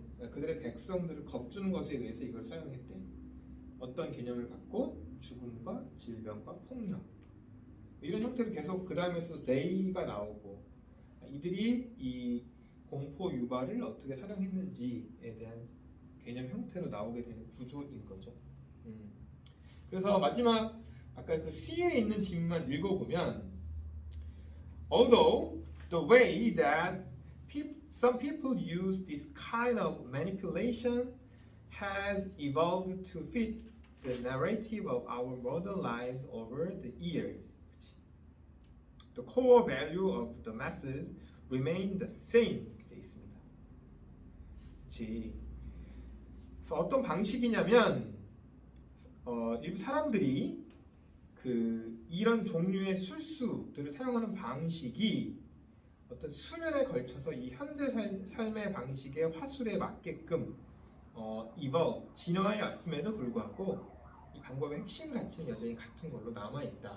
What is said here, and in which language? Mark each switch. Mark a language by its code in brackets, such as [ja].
[ko] 그들의 백성들을 겁주는 것에 의해서 이걸 사용했대. 어떤 개념을 갖고 죽음과 질병과 폭력 이런 형태로 계속 그 다음에서 they가 나오고 이들이 이 공포 유발을 어떻게 사용했는지에 대한 개념 형태로 나오게 되는 구조인 거죠. 그래서 마지막 아까 그 C에 있는 질문만 읽어보면 [en] Although the way that some people use this kind of manipulation has evolved to fit the narrative of our modern lives over the years, the core value of the masses remain the same. [ko] 이렇게 돼 있습니다. 그치. 그래서 어떤 방식이냐면 일부 사람들이 이런 종류의 술수들을 사용하는 방식이 어떤 수년에 걸쳐서 이 현대 삶의 방식의 화술에 맞게끔 evolve, 진화해 왔음에도 불구하고 이 방법의 핵심 가치는 여전히 같은 걸로 남아있다.